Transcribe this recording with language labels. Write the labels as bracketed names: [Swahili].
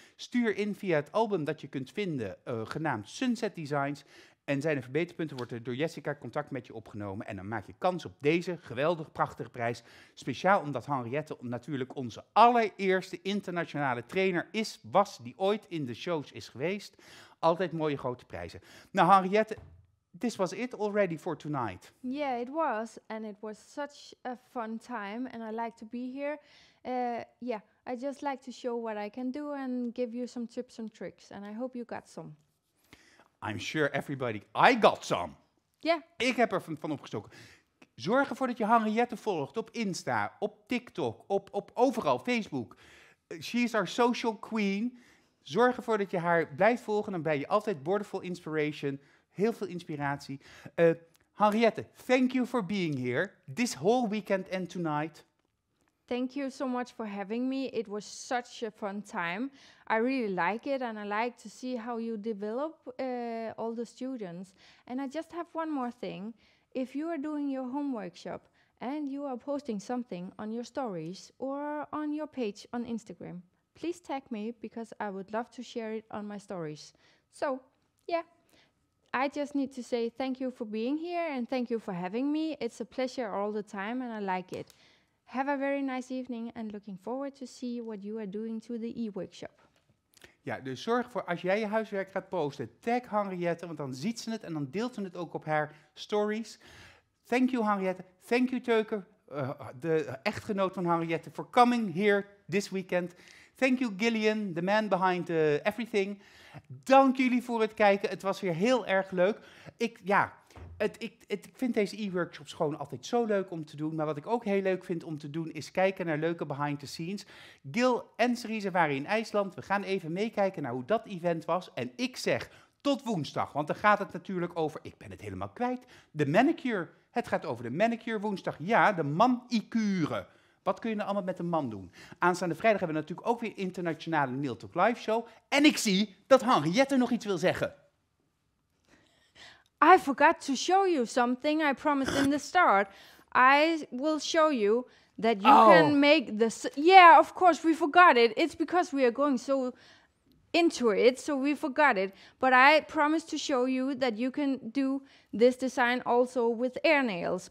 [Dutch] Stuur in via het album dat je kunt vinden, genaamd Sunset Designs. En zijn er verbeterpunten, wordt er door Jessica contact met je opgenomen. En dan maak je kans op deze geweldig prachtige prijs. Speciaal omdat Henriette natuurlijk onze allereerste internationale trainer was, die ooit in de shows is geweest. Altijd mooie grote prijzen. [English] Nou Henriette, this was it already for tonight. Yeah, it was. And it was such a fun time. And I like to be here. Yeah, I just like to show what I can do and give you some tips and tricks. And I hope you got some. I'm sure everybody, I got some. Ja. Yeah. [Dutch] Ik heb er van opgestoken. Zorg ervoor dat je Henriette volgt op Insta, op TikTok, op overal, Facebook. [English] She is our social queen. [Dutch] Zorg ervoor dat je haar blijft volgen. Dan ben je altijd borderful inspiration. Heel veel inspiratie. [English] Henriette, thank you for being here. This whole weekend and tonight. Thank you so much for having me. It was such a fun time. I really like it, and I like to see how you develop all the students. And I just have one more thing. If you are doing your home workshop and you are posting something on your stories or on your page on Instagram, please tag me because I would love to share it on my stories. So, yeah. I just need to say thank you for being here and thank you for having me. It's a pleasure all the time and I like it. Have a very nice evening and looking forward to see what you are doing to the e-workshop. [Dutch] Ja, dus zorg ervoor, als jij je huiswerk gaat posten, tag Henriette, want dan ziet ze het en dan deelt ze het ook op haar stories. [English] Thank you Henriette, thank you Teuke, [Dutch] de echtgenoot van Henriette, [English] for coming here this weekend. Thank you Gillian, the man behind everything. [Dutch] Dank jullie voor het kijken, het was weer heel erg leuk. Ik vind deze e-workshops gewoon altijd zo leuk om te doen. Maar wat ik ook heel leuk vind om te doen, is kijken naar leuke behind the scenes. Gil en Cerise waren in IJsland. We gaan even meekijken naar hoe dat event was. En ik zeg tot woensdag, want dan gaat het natuurlijk over, ik ben het helemaal kwijt, de manicure. Het gaat over de manicure woensdag. Ja, de manicure. Wat kun je nou allemaal met een man doen? Aanstaande vrijdag hebben we natuurlijk ook weer internationale Nail Talk Live show. En ik zie dat Henriette nog iets wil zeggen. [English] I forgot to show you something I promised in the start. I will show you that you can make this. Yeah, of course, we forgot it. It's because we are going so into it, so we forgot it. But I promised to show you that you can do this design also with air nails.